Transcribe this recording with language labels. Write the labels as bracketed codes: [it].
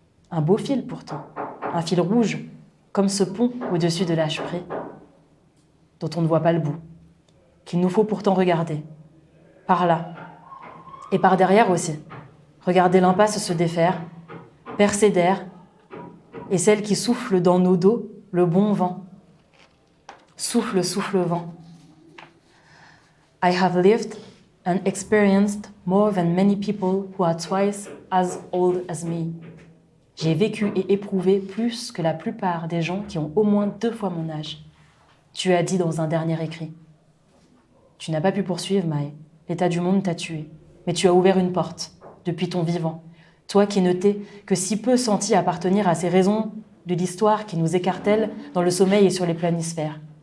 [fr] Un beau fil pourtant, un fil rouge, comme ce pont au-dessus de l'Hpree, dont on ne voit pas le bout, qu'il nous faut pourtant regarder. Par là, et par derrière aussi. Regarder l'impasse se défaire, percer d'air, et celle qui souffle dans nos dos, le bon vent. Souffle, souffle vent. [en] I have lived and experienced more than many people who are twice as old as me. [fr] J'ai vécu et éprouvé plus que la plupart des gens qui ont au moins 2 fois mon âge. Tu as dit dans un dernier écrit. Tu n'as pas pu poursuivre, Maï. L'état du monde t'a tué. Mais tu as ouvert une porte, depuis ton vivant. Toi qui ne t'es que si peu senti appartenir à ces raisons de l'histoire qui nous écartèlent dans le sommeil et sur les planisphères.